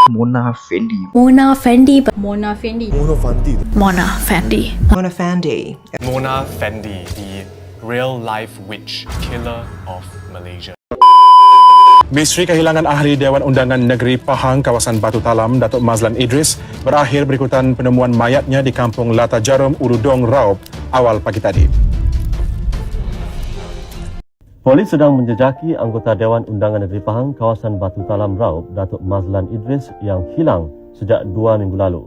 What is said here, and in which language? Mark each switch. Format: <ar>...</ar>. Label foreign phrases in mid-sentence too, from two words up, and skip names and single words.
<en>Mona Fendi. Mona Fendi. Mona Fendi. Mona Fendi. Mona Fendi. Mona Fendi. Mona Fendi, the real-life witch killer of Malaysia.</en> <ms>Misteri kehilangan ahli Dewan Undangan Negeri Pahang kawasan Batu Talam, Datuk Mazlan Idris, berakhir berikutan penemuan mayatnya di kampung Lata Jarum, Urudong, Raub awal pagi tadi. Polis sedang menjejaki anggota Dewan Undangan Negeri Pahang kawasan Batu Talam, Raub, Datuk Mazlan Idris yang hilang sejak 2 minggu lalu.</ms>